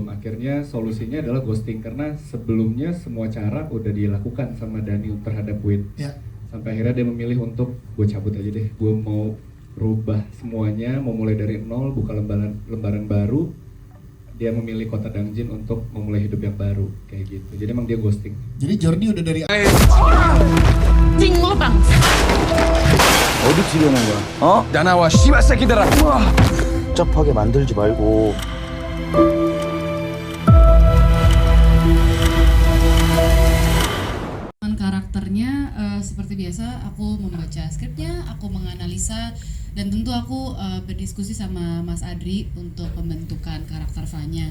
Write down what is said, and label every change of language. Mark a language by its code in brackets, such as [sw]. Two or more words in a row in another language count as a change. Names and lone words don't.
[id] Akhirnya solusinya adalah ghosting, karena sebelumnya semua cara udah dilakukan sama Dani terhadap Win. ya. Sampai akhirnya dia memilih untuk gue cabut aja deh, gue mau rubah semuanya, mau mulai dari nol, buka lembaran baru. Dia memilih kota Dangjin untuk memulai hidup yang baru kayak gitu. Jadi emang dia ghosting. Jadi journey udah dari [ko] 어디 치려는 거야? 어? 나나와 씨발 새끼들아. 복잡하게 만들지 말고. [id] Karakternya seperti biasa, aku membaca skripnya, aku menganalisa, dan tentu aku berdiskusi sama Mas Adri untuk pembentukan karakter Vanya.